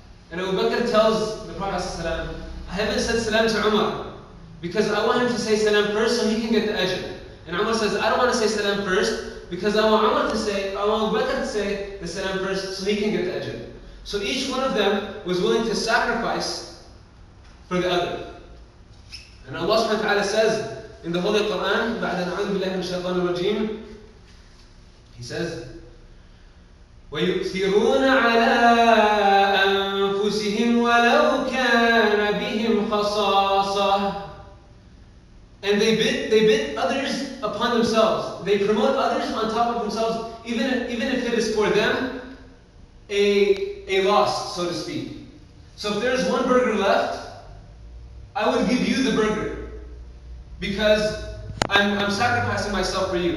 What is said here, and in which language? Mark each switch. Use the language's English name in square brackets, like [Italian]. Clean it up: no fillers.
[English] And Abu Bakr tells the Prophet ﷺ, "I haven't said salam to Umar because I want him to say salam first so he can get the ajr." And Umar says, "I don't want to say salam first because I want Abu Bakr to say the salam first so he can get the ajr." So each one of them was willing to sacrifice for the other. And Allah subhanahu wa ta'ala says in the Holy Quran, [Arabic] بعد أعوذ بالله من الشيطان الرجيم, [English] He says, [Arabic] وَيُؤْثِرُونَ عَلَىٰ أَنفُسِهِمْ وَلَوْ كَانَ بِهِمْ خَصَاصَةٌ. [English] And they bid others upon themselves. They promote others on top of themselves, even if it is for them a loss, so to speak. So if there's one burger left, I would give you the burger because I'm sacrificing myself for you.